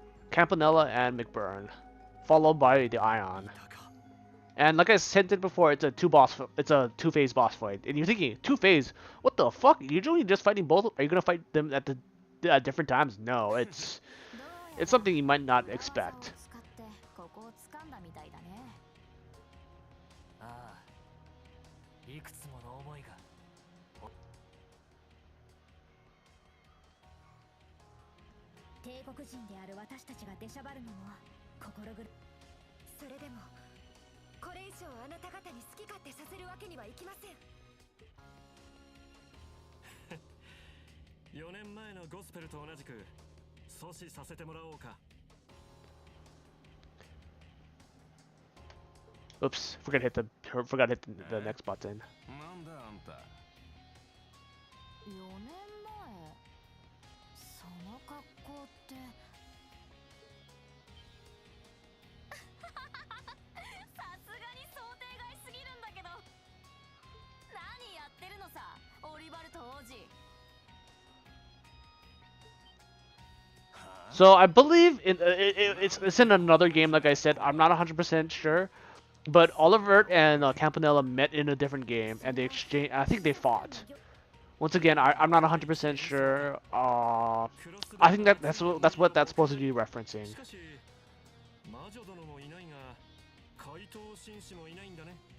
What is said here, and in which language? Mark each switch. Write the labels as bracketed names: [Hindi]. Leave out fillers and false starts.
[English] Campanella and McBurn, followed by the Ion. And like I said before, it's a two-phase boss fight. And you're thinking, two-phase? What the fuck? You're usually just fighting both. Are you gonna fight them at the at different times? No, it's something you might not expect. [Japanese] 使ってここを掴んだみたいだね。ああ、いくつもの思いが。帝国人である私たちが出しゃばるのも心苦。それでもこれ以上あなた方に好き勝手させるわけにはいきません。 4年前のゴスペルと同じく阻止させてもらおうか。 [English] Oops, forgot to hit the next button. [Japanese] なんだあんた。 4年前その格好って。さすがに想定外すぎるんだけど。何やってるのさ、オリバルト王子。 [English] So I believe it's in another game. Like I said, I'm not 100% sure, but Oliver and Campanella met in a different game, and they exchanged. I think they fought. Once again, I'm not 100% sure. I think that's what that's supposed to be referencing. [Japanese] しかし魔女殿もいないが怪盗紳士もいないんだね。